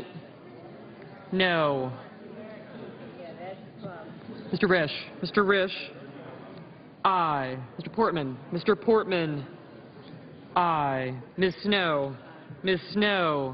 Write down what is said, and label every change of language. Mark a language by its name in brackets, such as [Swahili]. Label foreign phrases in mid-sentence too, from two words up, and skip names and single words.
[English] No. Mr. Risch? Mr. Risch? Aye. Mr. Portman? Mr. Portman? Aye. Ms. Snow? Ms. Snow?